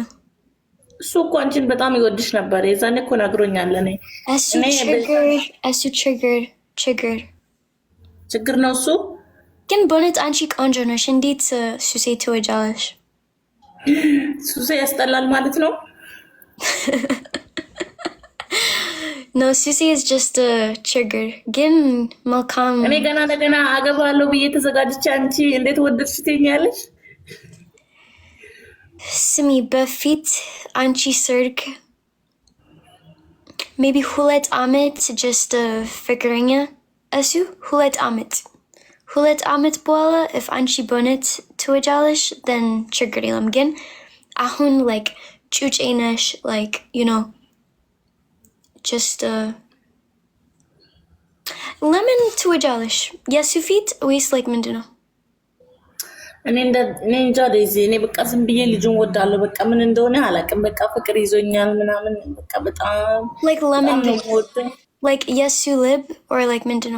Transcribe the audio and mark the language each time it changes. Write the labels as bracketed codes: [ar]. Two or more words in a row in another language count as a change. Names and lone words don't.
[am] እሱ እኮ አንቺን በጣም ይወድሽ ነበር። የዛኔ እኮ ነግሮኛል። እሱ ችግር ነው እሱ። ግን በእውነት አንቺ ቆንጆ ነሽ። እንዴት ሱሴ ትወጃለሽ? ሱሴ ያስጠላል ማለት ነው? [en] No, Susie is just a [am] ችግር ግን መልካም። እኔ ገና ለገና አገባለሁ ብዬ ተዘጋጅቼ አንቺ እንዴት ወደድሽ ትይኛለሽ? ስሚ በፊት አንቺ ሰርግ maybe 2 ዓመት just ፍቅረኛ እሱ 2 ዓመት በኋላ if አንቺ በእውነት ትወጃለሽ then ችግር የለም። ግን አሁን like ጩጬ ነሽ [en] like you know just [am] ለምን ትወጃለሽ? የሱ ፊት ወይስ like ምንድነው? እኔ እንጃ ዴዚ፣ እኔ በቃ ዝም ብዬ ልጁን ወዳለሁ። በቃ ምን እንደሆነ አላውቅም። በቃ ፍቅር ይዞኛል ምናምን በቃ በጣም like ለምን like የሱ ልብ [en] or like [am] ምንድነው?